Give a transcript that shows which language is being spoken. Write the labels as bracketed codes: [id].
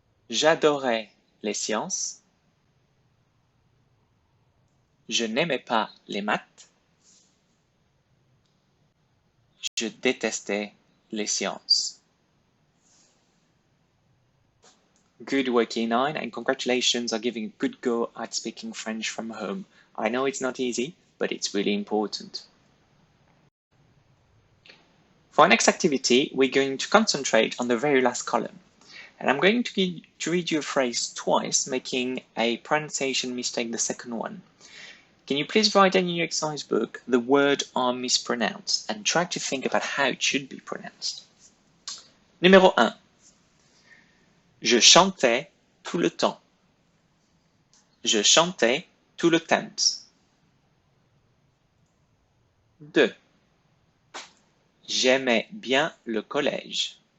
[fr] J'adorais les sciences. Je n'aimais pas les maths. Je détestais les sciences. [en] Good work, Year 9, and congratulations on giving a good go at speaking French from home. I know it's not easy, but it's really important. For our next activity, we're going to concentrate on the very last column. And I'm going to read you a phrase twice, making a pronunciation mistake the second one. Can you please write in your exercise book the word I mispronounced and try to think about how it should be pronounced. [fr] Numéro 1. Je chantais tout le temps. Je chantais tout le temps. 2. J'aimais bien le collège.